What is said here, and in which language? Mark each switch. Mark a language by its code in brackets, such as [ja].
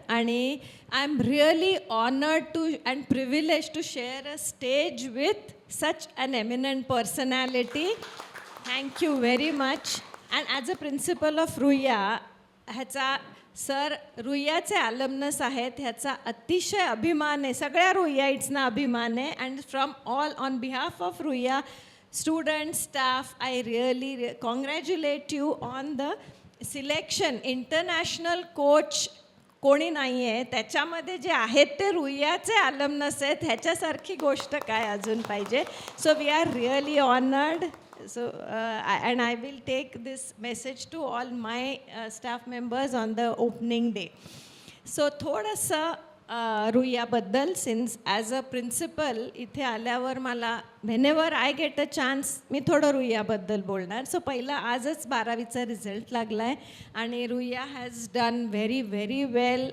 [en] आणि I am really honoured to and privilege to share a stage with such an eminent personality. Thank you very much. And as a principal of Ruia, [mr] ह्याचा sir रुईयाचे ॲलमनस आहेत, ह्याचा अतिशय अभिमान आहे. सगळ्या रुईयाईट्सना अभिमान आहे. [en] And from all on behalf of Ruia students, staff, I really congratulate you on the selection. International coach [mr] कोणी नाही आहे, त्याच्यामध्ये जे आहेत ते रुईयाचे अलमनस आहेत. ह्याच्यासारखी गोष्ट काय अजून पाहिजे. [en] So we are really honoured. So and I will take this message to all my staff members on the opening day. [mr] So थोडंसं रुईयाबद्दल, [en] since as a principal [mr] इथे आल्यावर मला [en] whenever I get a chance [mr] मी थोडं रुईयाबद्दल बोलणार. So पहिला आजच 12वीचा result लागला आहे आणि Ruia [en] Has done very very well.